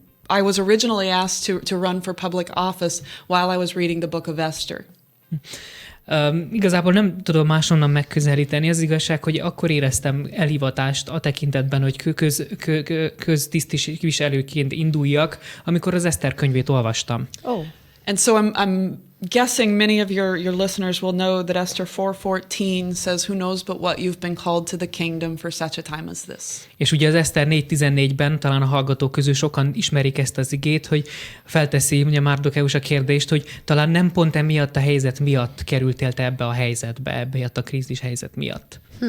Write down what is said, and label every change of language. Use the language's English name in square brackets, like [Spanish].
[English] I was originally asked to run for public office while I was reading the book of Esther. [Hungarian] Igazából nem tudom máshonnan megközelíteni. Az igazság, hogy akkor éreztem elhivatást a tekintetben, hogy köztisztviselőként induljak, amikor az Eszter könyvét olvastam. [English] Oh. And so I'm guessing many of your listeners will know that Esther 4:14 says, "Who knows but what you've been called to the kingdom for such a time as this." [Hungarian] És ugye az Eszter 4:14-ben talán a hallgatók közül sokan ismerik ezt az igét, hogy felteszi ugye Márdokeus a kérdést, hogy talán nem pont emiatt a helyzet miatt kerültél te ebbe a helyzetbe, ebbe a krízis helyzet miatt.